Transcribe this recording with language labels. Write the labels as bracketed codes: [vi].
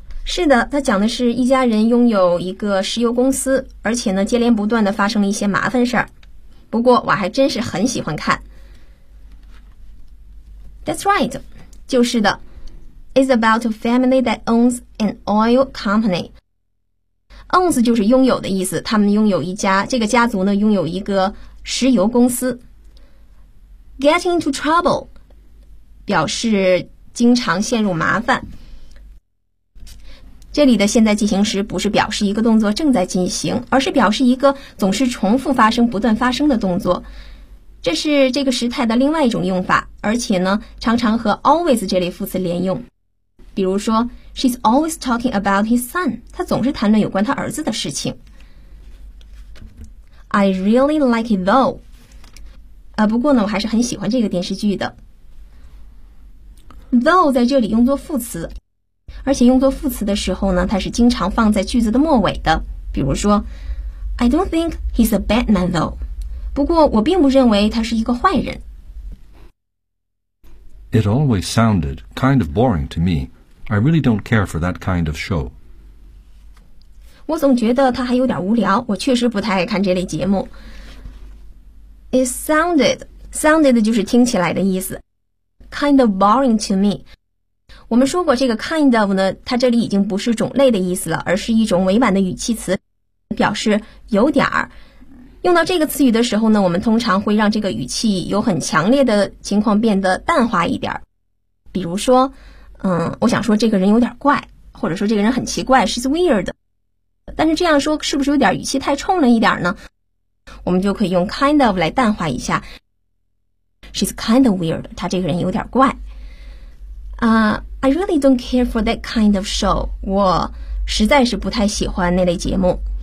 [zh] 是的，他讲的是一家人拥有一个石油公司，而且呢接连不断的发生了一些麻烦事儿。不过我还真是很喜欢看。 [en] That's right, [zh] 就是的。 [en] It's about a family that owns an oil company. [zh] Owns 就是拥有的意思，他们拥有一家，这个家族呢拥有一个石油公司。 [en] Getting into trouble [zh] 表示经常陷入麻烦。这里的现在进行时不是表示一个动作正在进行，而是表示一个总是重复发生、不断发生的动作。这是这个时态的另外一种用法，而且呢，常常和 always 这类副词连用。比如说 ， [en] She's always talking about his son. [zh] 她总是谈论有关她儿子的事情。 [en] I really like it though. [zh] 不过呢，我还是很喜欢这个电视剧的。Though 在这里用作副词。而且用作副词的时候呢，它是经常放在句子的末尾的。比如说 [en] I don't think he's a bad man though. [zh] 不过我并不认为他是一个坏人。 [en] It always sounded kind of boring to me. I really don't care for that kind of show. [zh] 我总觉得他还有点无聊，我确实不太爱看这类节目。 [en] It sounded [zh] 就是听起来的意思。 [en] Kind of boring to me. [zh] 我们说过这个 kind of 呢，它这里已经不是种类的意思了，而是一种委婉的语气词，表示有点儿。用到这个词语的时候呢，我们通常会让这个语气有很强烈的情况变得淡化一点。比如说，我想说这个人有点怪，或者说这个人很奇怪 ， [en] she's weird。 [zh] 但是这样说是不是有点语气太冲了一点呢？我们就可以用 kind of 来淡化一下。 [en] She's kind of weird， [zh] 她这个人有点怪。 [en] I really don't care for that kind of show. [zh] 我实在是不太喜欢那类节目。